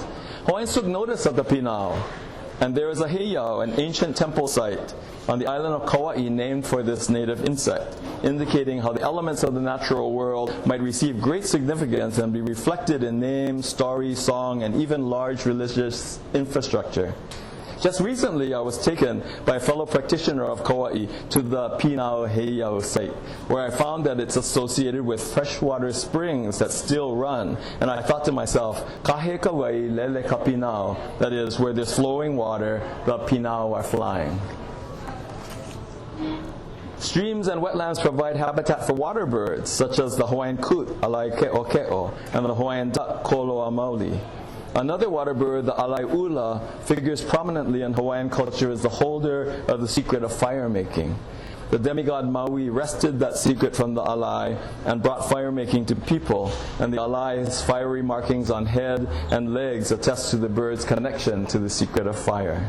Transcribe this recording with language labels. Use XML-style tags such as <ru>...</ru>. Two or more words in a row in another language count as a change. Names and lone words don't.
<en>Hawaiians took notice of the pinau, and there is a heiau, an ancient temple site, on the island of Kauai named for this native insect, indicating how the elements of the natural world might receive great significance and be reflected in name, story, song, and even large religious infrastructure. Just recently, I was taken by a fellow practitioner of Kauai to the Pinau Heiau site, where I found that it's associated with freshwater springs that still run.</en> <haw>And I thought to myself, kahe kawai lele ka pinau,</haw> <en>that is, where there's flowing water, the pinau are flying. Streams and wetlands provide habitat for water birds, such as the Hawaiian coot, alai ke'o ke'o, and the Hawaiian duck, koloa mauli. Another water bird, the alai'ula, figures prominently in Hawaiian culture as the holder of the secret of fire making. The demigod Maui wrested that secret from the alai and brought fire making to people, and the alai's fiery markings on head and legs attest to the bird's connection to the secret of fire.</en>